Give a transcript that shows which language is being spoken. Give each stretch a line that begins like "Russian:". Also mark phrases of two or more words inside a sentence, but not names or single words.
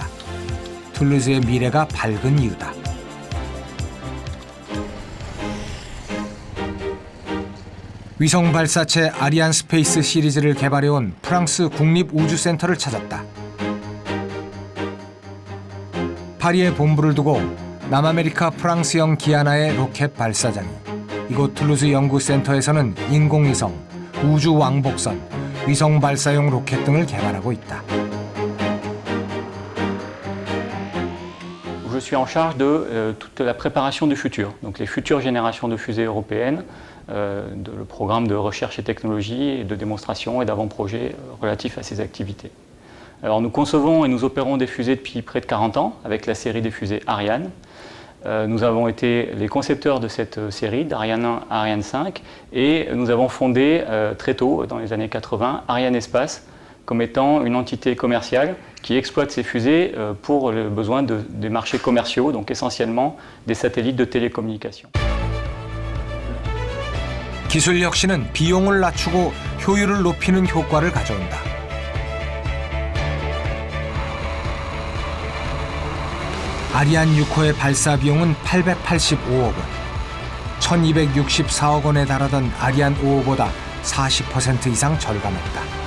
Korean: 툴루즈의 미래가 밝은 이유다. 위성 발사체 아리안 스페이스 시리즈를 개발해온 프랑스 국립우주센터를 찾았다. 파리에 본부를 두고 남아메리카 프랑스형 기아나의 로켓 발사장이, 이곳 툴루즈 연구센터에서는 인공위성, 우주 왕복선, 위성 발사용 로켓 등을 개발하고 있다.
French: Je suis en charge de toute la préparation du futur, donc les futures générations de fusées européennes, le programme de recherche et technologie, et de démonstration et d'avant-projet relatifs à ces activités. Alors nous concevons et nous opérons des fusées depuis près de 40 ans avec la série des fusées Ariane. Nous avons été les concepteurs de cette série, d'Ariane 1 à Ariane 5, et nous avons fondé très tôt, dans les années 80, Ariane Espace, comme étant une entité commerciale qui exploite ces fusées pour le besoin des marchés commerciaux, donc essentiellement des satellites de télécommunication.
Korean: 기술 혁신은 비용을 낮추고 효율을 높이는 효과를 가져온다. 아리안 6호의 발사 비용은 885억 원, 1264억 원에 달하던 아리안 5호보다 40% 이상 절감했다.